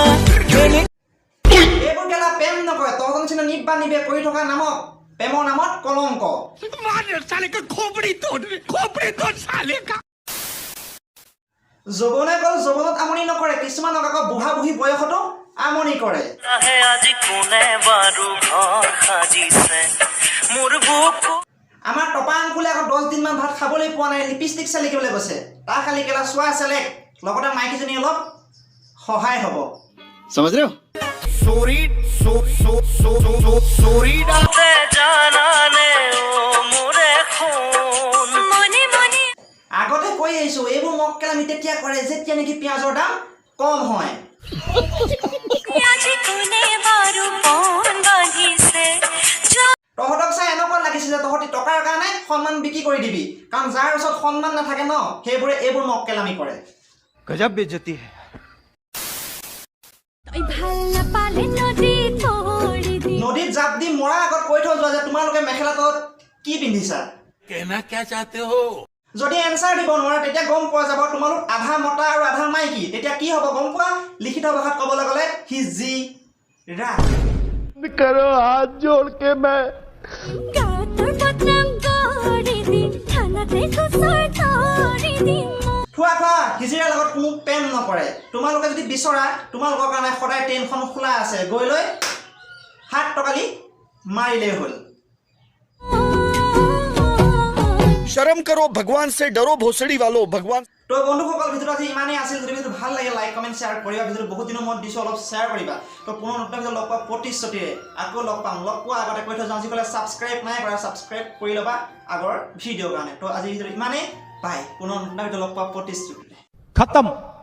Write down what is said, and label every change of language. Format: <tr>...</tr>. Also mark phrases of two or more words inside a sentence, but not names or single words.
<as>এইবোৰ কেলা প্ৰেম নকয় তহঁতৰ নিচিনা নিব্বা নিবে কৰি থকা নামত প্ৰেমৰ নামত কলংক যৌৱনে গ'ল যৌৱনত আমনি নকৰে কিছুমানক আকৌ বুঢ়া বুঢ়ী বয়সতো আমনি কৰে আজি কোনে বাৰু ঘৰ সাজিছে মোৰ বুক আমাৰ টপা আংকুলে আকৌ 10 দিনমান ভাত খাবলৈ পোৱা নাই লিপষ্টিক চেলিকিবলৈ গৈছে তাৰ খালি কেলা চোৱা চেলেক লগতে মাইকীজনী অলপ সহায় হ'ব</as> <hi>समझ रहे हो</hi> <as>জানানে ও মোৰে খুন মনে মনে আগতে কৈ আহিছোঁ এইবোৰ মক্কেলামি তেতিয়া কৰে যেতিয়া নেকি পিঁয়াজৰ দাম কম হয় আজি কোনে বাৰু মন বান্ধিছে তহঁতক চাই এনেকুৱা লাগিছে যে তহঁতি টকাৰ কাৰণে সন্মান বিক্ৰী কৰি দিবি কাৰণ যাৰ ওচৰত সন্মান নাথাকে ন সেইবোৰে এইবোৰ মক্কেলামি কৰে</as> <hi>गजब बेइज्जती है</hi> <as>নদীত জাপ দি মৰাৰ আগত কৈ থৈ যোৱা যে তোমালোকে মেখেলা তলত কি পিন্ধিছা</as> <hi>कहना क्या चाहते हो</hi> <as>যদি এনচাৰ দিব নোৱাৰা তেতিয়া গম পোৱা যাব তোমালোক আধা মতা আৰু আধা মাইকী তেতিয়া কি হ'ব গম পোৱা লিখিত ভাষাত ক'বলৈ গ'লে হিজি ৰা</as> <hi>करो हाथ जोड़ के मैं</hi> <as>থোৱা থোৱা হিজিৰাৰ লগত কোনো প্ৰেম নকৰে তোমালোকে যদি বিচৰা তোমালোকৰ কাৰণে সদায় ট্ৰেইনখন খোলা আছে গৈ লৈ হাত টকালি মাৰিলেই হ'ল</as> <hi>शर्म करो भगवान से डरो भोसड़ी वालों भगवान</hi> <as>তো বন্ধুসকল ভিডিঅ'টো আজি ইমানেই আছিল যদি ভিডিঅ'টো ভাল লাগে লাইক কমেণ্ট শ্বেয়াৰ কৰিবা ভিডিঅ'টো বহুত দিনৰ মূৰত দিছোঁ অলপ শ্বেয়াৰ কৰিবা তো পুনৰ নতুন ভিডিঅ' লগ পোৱা প্ৰতিশ্ৰুতিৰে আকৌ লগ পাম লগ পোৱা আগতে কৈ থৈ যাওঁ যিসকলে ছাবস্ক্ৰাইব নাই কৰা ছাবস্ক্ৰাইব কৰি ল'বা আগৰ ভিডিঅ'ৰ কাৰণে তো আজি ভিডিঅ'টো ইমানেই বাই পুনৰ নতুন ভিডিঅ' লগ পোৱা প্ৰতিশ্ৰুতিৰে</as>